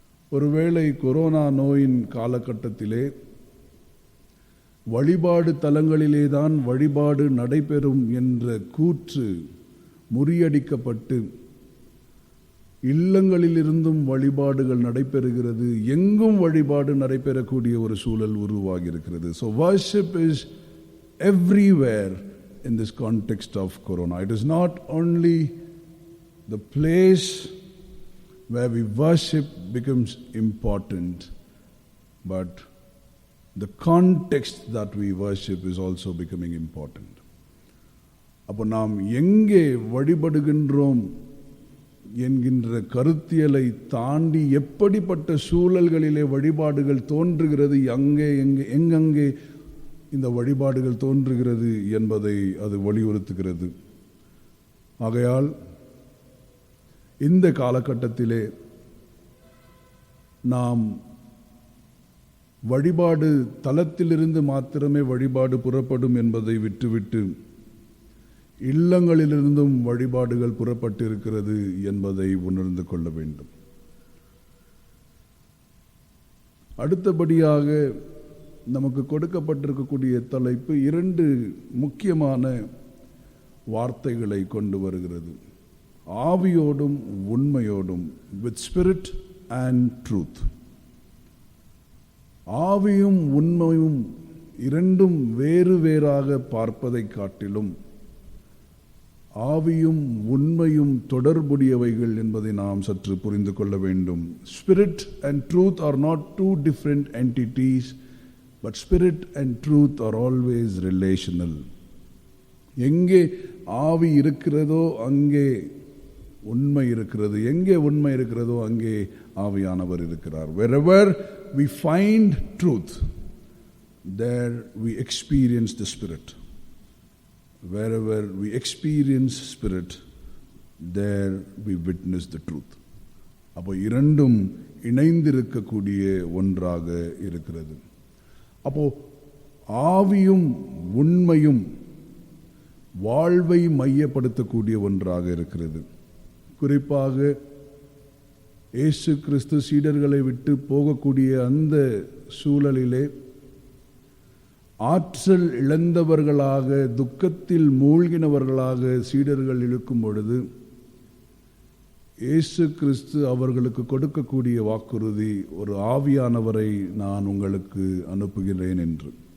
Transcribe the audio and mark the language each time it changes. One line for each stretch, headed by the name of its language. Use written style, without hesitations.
Tamil: ஒருவேளை கொரோனா நோயின் காலகட்டத்திலே வழிபாடு தலங்களிலேதான் வழிபாடு நடைபெறும் என்ற கூற்று முறியடிக்கப்பட்டு இல்லங்களிலிருந்தும் வழிபாடுகள் நடைபெறுகிறது, எங்கும் வழிபாடு நடைபெறக்கூடிய ஒரு சூழல் உருவாகி இருக்கிறது.
English: So worship is everywhere in this context of corona. It is not only the place where we worship becomes important, but the context that we worship is also becoming important.
Tamil: அப்போ நாம் எங்கே வழிபடுகின்றோம் என்கின்ற கருத்தியலை தாண்டி எப்படிப்பட்ட சூழல்களிலே வழிபாடுகள் தோன்றுகிறது, எங்கெங்கே இந்த வழிபாடுகள் தோன்றுகிறது என்பதை அது வலியுறுத்துகிறது. ஆகையால் இந்த காலகட்டத்திலே நாம் வழிபாடு தலத்திலிருந்து மாத்திரமே வழிபாடு புறப்படும் என்பதை விட்டுவிட்டு இல்லங்களிலிருந்தும் வழிபாடுகள் புறப்பட்டிருக்கிறது என்பதை உணர்ந்து கொள்ள வேண்டும். அடுத்தபடியாக நமக்கு கொடுக்கப்பட்டிருக்கக்கூடிய தலைப்பு 2 முக்கியமான வார்த்தைகளை கொண்டு வருகிறது. ஆவியோடும் உண்மையோடும்,
English: with spirit and truth.
Tamil: ஆவியும் உண்மையும் இரண்டும் வேறு வேறாக பார்ப்பதை காட்டிலும் ஆவியும் உண்மையும் தொடர்புடையவைகள் என்பதை நாம் சற்று புரிந்து கொள்ள வேண்டும்.
English: Spirit and truth are not two different entities, but spirit and truth are always relational.
Tamil: எங்கே ஆவி இருக்கிறதோ அங்கே உண்மை இருக்கிறது, எங்கே உண்மை இருக்கிறதோ அங்கே ஆவியானவர் இருக்கிறார்.
English: Wherever we find truth, there we experience the Spirit. Wherever we experience Spirit, there we witness the truth.
Tamil: அப்போ இரண்டும் இணைந்திருக்கக்கூடிய ஒன்றாக இருக்கிறது. அப்போ ஆவியும் உண்மையும் வாழ்வை மையப்படுத்தக்கூடிய ஒன்றாக இருக்கிறது. குறிப்பாக இயேசு கிறிஸ்து சீடர்களை விட்டு போகக்கூடிய அந்த சூழலிலே ஆற்றல் இழந்தவர்களாக, துக்கத்தில் மூழ்கினவர்களாக சீடர்கள் இருக்கும் பொழுது இயேசு கிறிஸ்து அவர்களுக்கு கொடுக்கக்கூடிய வாக்குறுதி, ஒரு ஆவியானவரை நான் உங்களுக்கு அனுப்புகிறேன் என்று.